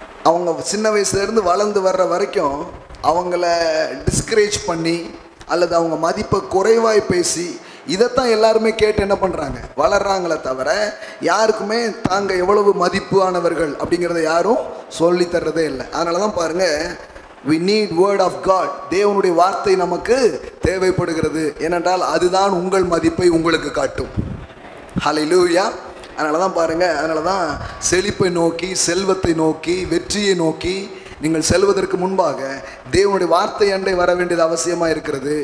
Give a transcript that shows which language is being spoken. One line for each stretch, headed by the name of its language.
Tamil: அவங்க சின்ன வயசுலேருந்து வளர்ந்து வர்ற வரைக்கும் அவங்கள டிஸ்கரேஜ் பண்ணி அல்லது அவங்க மதிப்பை குறைவாய் பேசி இதைத்தான் எல்லாருமே கேட்டு என்ன பண்ணுறாங்க, வளர்றாங்களே தவிர யாருக்குமே தாங்க எவ்வளவு மதிப்பானவர்கள் அப்படிங்கிறத யாரும் சொல்லி தர்றதே இல்லை. அதனால தான் பாருங்கள்,
English: we need word of God.
Tamil: தேவனுடைய வார்த்தை நமக்கு தேவைப்படுகிறது. ஏனென்றால் அதுதான் உங்கள் மதிப்பை உங்களுக்கு காட்டும். ஹல்லேலூயா. அதனால தான் பாருங்கள், அதனால தான் செழிப்பை நோக்கி, செல்வத்தை நோக்கி, வெற்றியை நோக்கி நீங்கள் செல்வதற்கு முன்பாக தேவனுடைய வார்த்தை அண்டை வர வேண்டியது அவசியமாக இருக்கிறது.